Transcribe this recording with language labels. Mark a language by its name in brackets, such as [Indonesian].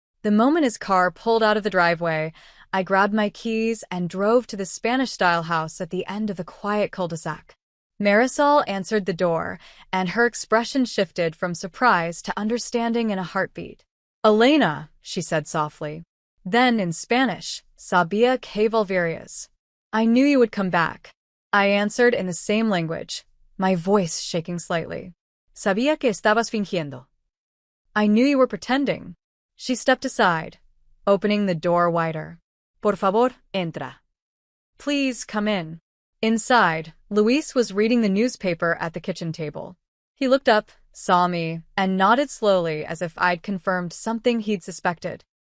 [English] The moment his car pulled out of the driveway, I grabbed my keys and drove to the Spanish-style house at the end of the quiet cul-de-sac. Marisol answered the door, and her expression shifted from surprise to understanding in a heartbeat. Elena, she said softly. Then, in Spanish, [Spanish] Sabía que volverías. [English] I knew you would come back. I answered in the same language, my voice shaking slightly. [Spanish] Sabía que estabas fingiendo. [English] I knew you were pretending. She stepped aside, opening the door wider. [Spanish] Por favor, entra. [English] Please come in. Inside, Luis was reading the newspaper at the kitchen table. He looked up, saw me, and nodded slowly as if I'd confirmed something he'd suspected.